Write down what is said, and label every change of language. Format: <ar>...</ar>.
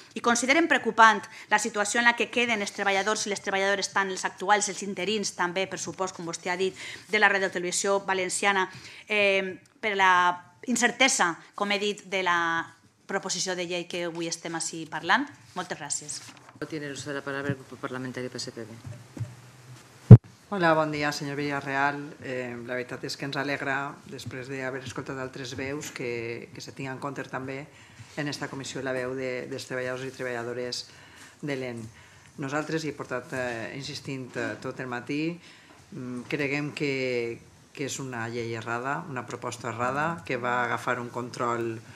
<ca>I consideren preocupant la situació en la que queden els treballadors i les treballadores, tant els actuals, els interins, també, per supost, com vostè ha dit, de la radiotelevisió valenciana, per la incertesa, com he dit, de la proposició de llei que avui estem així parlant? Moltes gràcies.</ca> <es>Tiene el uso de la palabra el Grupo Parlamentario PSPB.</es> <ca>Hola, bon dia, senyor Villarreal. La veritat és que ens alegra, després d'haver escoltat altres veus, que se tingui en compte també en aquesta comissió la veu dels treballadors i treballadores de l'EN. Nosaltres, hi he portat insistint tot el matí, creguem que és una llei errada, una proposta errada, que va agafar un control</ca>